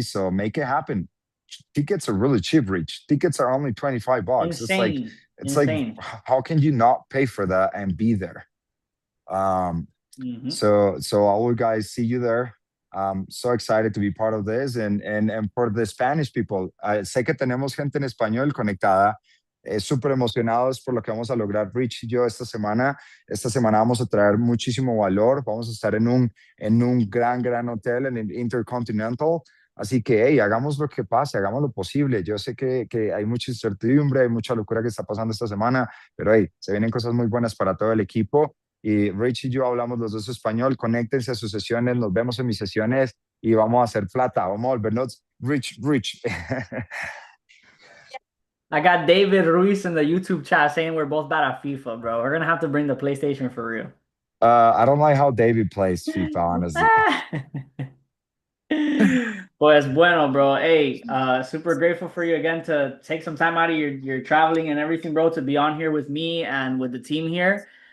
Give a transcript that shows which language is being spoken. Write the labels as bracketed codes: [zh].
[en] So make it happen. Tickets are really cheap, Rich. Tickets are only $25. Insane. It's like Insane. how can you not pay for that and be there? Um, Hmm. so all you guys see you there. So excited to be part of this and for the Spanish people. [es] Sé que tenemos gente en español conectada. Súper emocionados por lo que vamos a lograr Rich y yo esta semana. Esta semana vamos a traer muchísimo valor. Vamos a estar en un gran hotel en el Intercontinental. Así que, hey, hagamos lo que pase, hagamos lo posible. Yo sé que hay mucha incertidumbre, hay mucha locura que está pasando esta semana, pero hey, se vienen cosas muy buenas para todo el equipo. Y Rich y yo hablamos los dos español. Conéctense a sus sesiones, nos vemos en mis sesiones y vamos a hacer plata. Vamos a volvernos rich. [en] I got David Ruiz in the YouTube chat saying we're both bad at FIFA, bro. We're gonna have to bring the PlayStation for real. I don't like how David plays FIFA, honestly. [es] Pues bueno, bro. [en] Hey, super grateful for you again to take some time out of your traveling and everything, bro, to be on here with me and with the team here.